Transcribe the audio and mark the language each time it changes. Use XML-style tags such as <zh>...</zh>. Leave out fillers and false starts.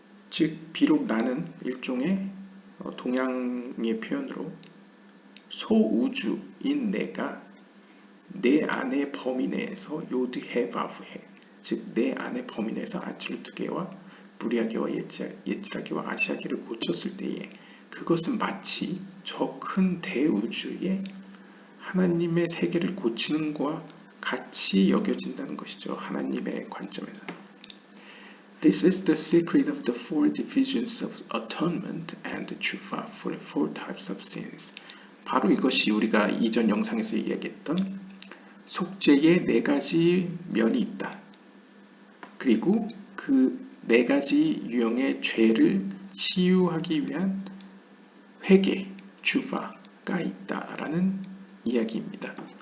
<ko>즉 비록 나는 일종의 동양의 표현으로 소우주인 내가 내 안의 범위 내에서 요드해 바브해, 즉 내 안의 범위 내에서 아칠루트계와 부리아계와 예지라계와 아시아계를 고쳤을 때에 그것은 마치 저 큰 대우주의 하나님의 세계를 고치는 것과 같이 여겨진다는 것이죠. 하나님의 관점에서.</ko> <en>This is the secret of the four divisions of atonement and tshuva for the four types of sins.</en> <ko>바로 이것이 우리가 이전 영상에서 이야기했던 속죄의 네 가지 면이 있다. 그리고 그 네 가지 유형의 죄를 치유하기 위한 회개, tshuva가 있다라는 이야기입니다.</ko>